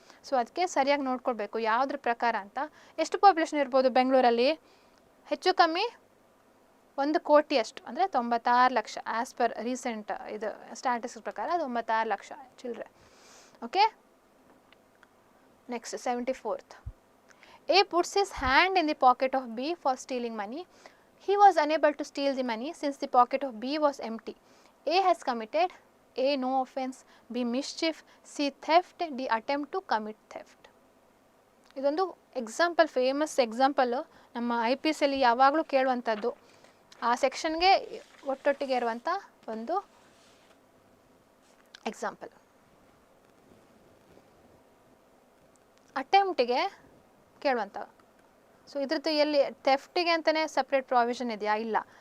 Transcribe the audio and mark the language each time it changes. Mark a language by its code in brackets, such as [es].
[kn] So ಅದಕ್ಕೆ ಸರಿಯಾಗಿ ನೋಡ್ಕೊಳ್ಬೇಕು ಯಾವುದ್ರ ಪ್ರಕಾರ ಅಂತ. ಎಷ್ಟು ಪಾಪ್ಯುಲೇಷನ್ ಇರ್ಬೋದು ಬೆಂಗಳೂರಲ್ಲಿ? ಹೆಚ್ಚು ಕಮ್ಮಿ 1 ಕೋಟಿಯಷ್ಟು, ಅಂದರೆ 96 ಲಕ್ಷ. [en] as per recent [kn] ಇದು ಸ್ಟ್ಯಾಟಿಸ್ಟಿಕ್ಸ್ ಪ್ರಕಾರ 96 ಲಕ್ಷ ಚಿಲ್ಲರೆ. [en] Okay, next 74th. A puts his hand in the pocket of B for stealing money. He was unable to steal the money since the pocket of B was empty. A has committed A. no offense, B. mischief, C. theft, D. attempt to commit theft. [kn] ಇದೊಂದು example, famous example ನಮ್ಮ IPSಯಲ್ಲಿ ಯಾವಾಗಲೂ ಕೇಳುವಂಥದ್ದು. ಆ ಸೆಕ್ಷನ್ಗೆ ಒಟ್ಟೊಟ್ಟಿಗೆ ಇರುವಂಥ ಒಂದು example. ಅಟೆಂಪ್ಟಿಗೆ ಕೇಳುವಂಥ. So ಇದ್ರದ್ದು ಎಲ್ಲಿ ಥೆಫ್ಟಿಗೆ ಅಂತಲೇ ಸಪ್ರೇಟ್ ಪ್ರಾವಿಷನ್ ಇದೆಯಾ? ಇಲ್ಲ.